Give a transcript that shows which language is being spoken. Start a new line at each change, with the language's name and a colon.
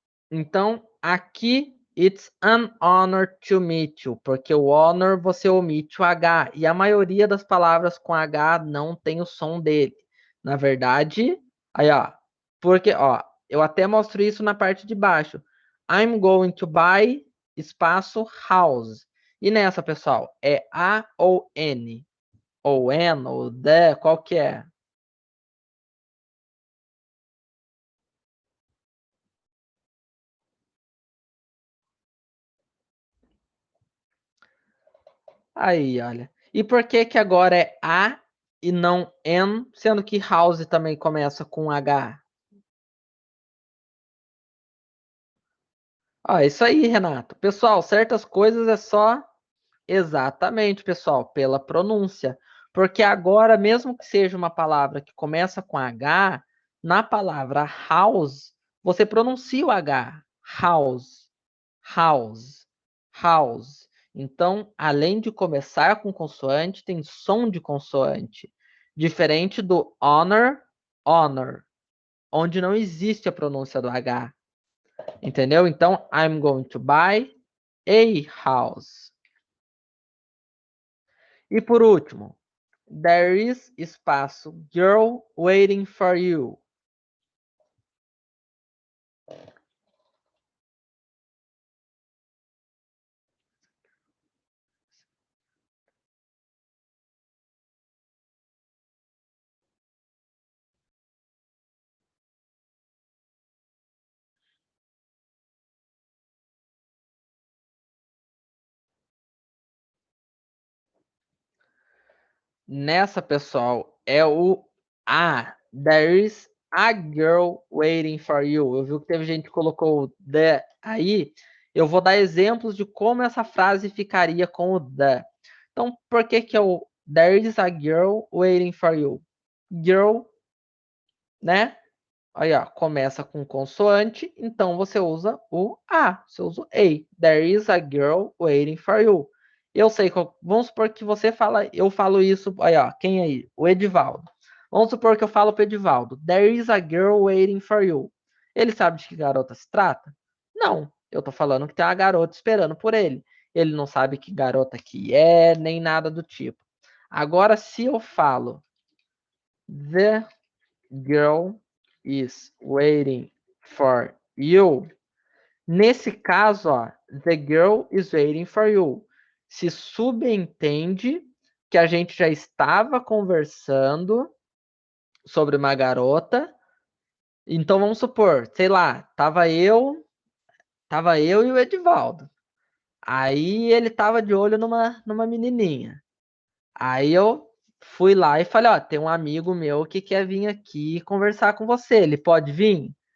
Portuguese: Então, aqui,
English: it's an honor to meet you,
Portuguese: porque o honor você omite o H, e a maioria das palavras com H não tem o som dele. Na verdade, Aí, ó, porque, ó, eu até mostro isso na parte de baixo.
English: I'm going to buy espaço house.
Portuguese: E nessa, pessoal, é A ou N? Ou N, ou the, qual que é? Aí, olha. E por que que agora é A e não N, sendo que house também começa com H? Ó, isso aí, Renato. Pessoal, certas coisas é só exatamente, pessoal, pela pronúncia. Porque agora, mesmo que seja uma palavra que começa com H, na palavra house, você pronuncia o H.
English: House, house, house.
Portuguese: Então, além de começar com consoante, tem som de consoante. Diferente do honor, honor, onde não existe a pronúncia do H. Entendeu?
English: Então, I'm going to buy a house.
Portuguese: E por último,
English: there is espaço girl waiting for you.
Portuguese: Nessa, pessoal, é o a.
English: There is a girl waiting for you.
Portuguese: Eu vi que teve gente que colocou o the aí. Eu vou dar exemplos de como essa frase ficaria com o the. Então, por que que é o there is a girl waiting for you? Girl, né? Aí, ó, começa com consoante, então você usa o A, você usa o A.
English: There is a girl waiting for you.
Portuguese: Eu sei, vamos supor que você fala, eu falo isso, aí, ó, quem aí? O Edivaldo. Vamos supor que eu falo para o Edivaldo,
English: there is a girl waiting for you.
Portuguese: Ele sabe de que garota se trata? Não, eu tô falando que tem uma garota esperando por ele. Ele não sabe que garota que é, nem nada do tipo. Agora, se eu falo,
English: the girl is waiting for you. Nesse caso, ó, the girl is waiting for you.
Portuguese: Se subentende que a gente já estava conversando sobre uma garota. Então vamos supor, sei lá, tava eu e o Edivaldo. Aí ele tava de olho numa menininha. Aí eu fui lá e falei, ó, tem um amigo meu que quer vir aqui conversar com você. Ele pode vir?